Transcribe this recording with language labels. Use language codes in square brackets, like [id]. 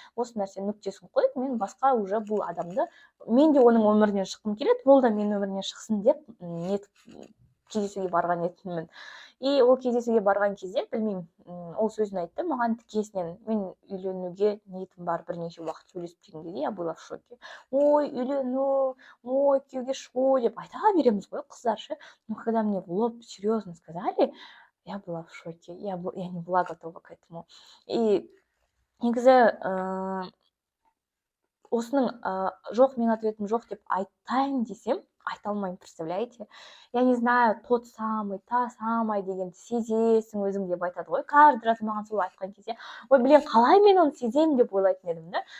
[kk] Осы нәрсе нүктесін қойып, мен басқа уже бұл адамды, мен де оның өмірінен шыққым келеді, ол да менің өмірінен шықсын деп кездесуге барған едім. И ол кездесуге барған кезде, білмеймін, ол сөзін айтты маған тікесінен. Мен үйленуге ниетім бар, бірнеше уақыт сөйлесіп деген кезде [ru] я была в шоке. [kk] Ой, үйлену, ой, күйеуге шығу деп айта береміз ғой қыздар ше. [ru] Но когда мне в лоб серьезно сказали, я была в шоке. Я не была готова к этому. [kk] И негізі осының жоқ, мен ответім жоқ деп айтайын десем, айта алмаймын, представляете? [ru] Я не знаю, тот самый, та самая [kk] дегенді сезесің өзің деп айтады ғой. [ru] Каждый раз [kk] маған солай айтқан кезде, ой, блин, қалай мен оны сеземін деп ойлайтын едім да.